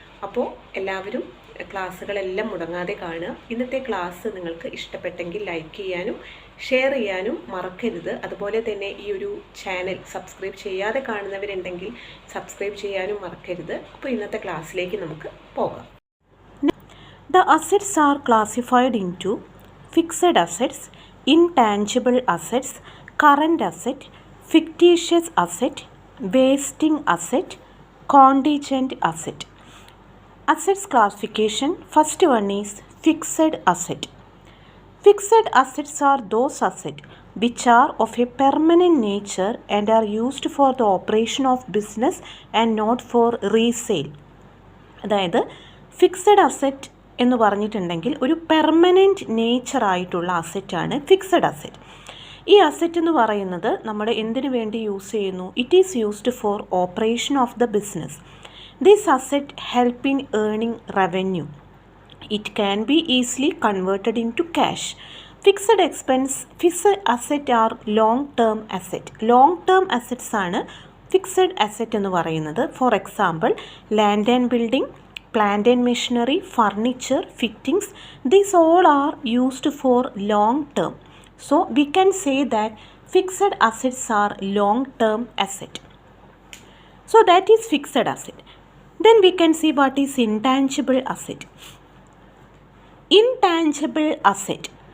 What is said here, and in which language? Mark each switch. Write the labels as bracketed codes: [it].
[ml] അപ്പോൾ എല്ലാവരും ക്ലാസ്സുകളെല്ലാം മുടങ്ങാതെ കാണുക. ഇന്നത്തെ ക്ലാസ് നിങ്ങൾക്ക് ഇഷ്ടപ്പെട്ടെങ്കിൽ ലൈക്ക് ചെയ്യാനും ഷെയർ ചെയ്യാനും മറക്കരുത്. അതുപോലെ തന്നെ ഈ ഒരു ചാനൽ സബ്സ്ക്രൈബ് ചെയ്യാതെ കാണുന്നവരുണ്ടെങ്കിൽ സബ്സ്ക്രൈബ് ചെയ്യാനും മറക്കരുത്. അപ്പോൾ ഇന്നത്തെ ക്ലാസ്സിലേക്ക് നമുക്ക് പോകാം. [en] The assets are classified into fixed assets, intangible assets, current asset, fictitious asset, wasting asset, contingent asset. Assets classification, first one is fixed asset. Fixed assets are those assets which are of a permanent nature and are used for the operation of business and not for resale. [ml] അതായത് fixed asset എന്ന് പറഞ്ഞിട്ടുണ്ടെങ്കിൽ ഒരു permanent nature ആയിട്ടുള്ള അസറ്റാണ് fixed asset. ഈ asset എന്ന് പറയുന്നത് നമ്മൾ എന്തിനു വേണ്ടി യൂസ് ചെയ്യുന്നു? [en] It is used for operation of the business. This asset help in earning revenue. It can be easily converted into cash. Fixed asset are long-term asset. [ml] Long-term assets ആണ് fixed asset എന്ന് പറയുന്നത്. [en] For example land and building, plant and machinery, furniture, fittings, these all are used for long term. So we can say that fixed assets are long term asset. So that is fixed asset. Then we can see what is intangible asset. Intangible asset.